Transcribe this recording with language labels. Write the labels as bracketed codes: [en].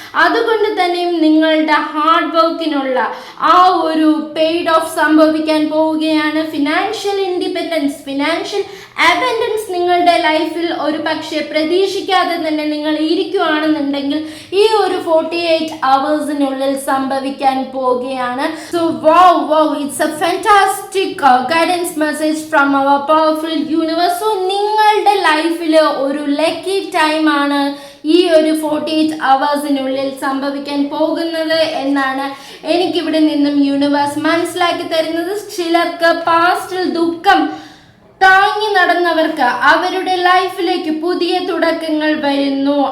[ml] അതുകൊണ്ട് തന്നെയും നിങ്ങളുടെ ഹാർഡ് വർക്കിനുള്ള ആ ഒരു പെയ്ഡ് ഓഫ് സംഭവിക്കാൻ പോവുകയാണ്. ഫിനാൻഷ്യൽ ഇൻഡിപെൻഡൻസ്, ഫിനാൻഷ്യൽ അബൻഡൻസ് നിങ്ങളുടെ ലൈഫിൽ ഒരു പക്ഷേ പ്രതീക്ഷിക്കാതെ തന്നെ നിങ്ങൾ ഇരിക്കുകയാണെന്നുണ്ടെങ്കിൽ ഈ ഒരു 48 hours സംഭവിക്കാൻ പോവുകയാണ്. [en] So wow, it's a fantastic guidance message from our powerful universe. [ml] So നിങ്ങളുടെ ലൈഫിൽ ഒരു ലക്കി ടൈം ആണ് ഈ ഒരു 48 അവേഴ്സിനുള്ളിൽ സംഭവിക്കാൻ പോകുന്നത് എന്നാണ് എനിക്കിവിടെ നിന്നും യൂണിവേഴ്സ് മനസ്സിലാക്കി തരുന്നത്. ചിലർക്ക് പാസ്റ്റിൽ ദുഃഖം താങ്ങി നടന്നവർക്ക് അവരുടെ ലൈഫിലേക്ക് പുതിയ തുടക്കങ്ങൾ വരുന്നു.